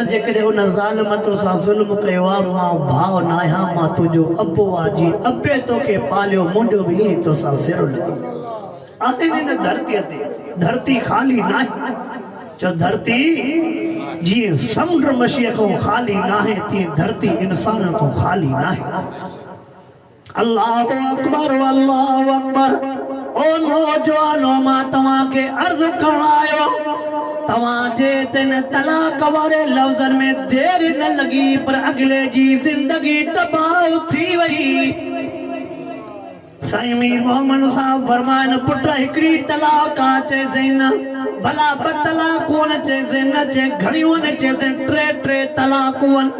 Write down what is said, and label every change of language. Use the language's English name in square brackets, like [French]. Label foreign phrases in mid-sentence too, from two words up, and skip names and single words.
[Sindhi] जेकॾहिं उन ज़ालिम तोसां ज़ुल्म कयो आहे मां भाउ न आहियां मां तुंहिंजो अबो आहे जी अबे तोखे पालियो मुंहिंजो बि ईअं तोसां सिर लॻो आहिनि हिन धरतीअ ते धरती ख़ाली न आहे चओ धरती जीअं समुंड मशीह खां ख़ाली न आहे तीअं धरती इंसान खां ख़ाली न आहे [Arabic] الله أكبر الله أكبر [Sindhi] ओ नौजवानो मां तव्हांखे अर्ज़ करण आयो तव्हांजे तिन तलाक वारे लफ़्ज़नि में देरि न लॻी पर अॻिले जी ज़िंदगी तबाह थी वई साईं मीर मोहम्मद साहब फरमाइन पुट हिकड़ी तलाक चइसि न भला 2 तलाकूं न चइसि न चए घणियूं न चइसि 3 तलाकूं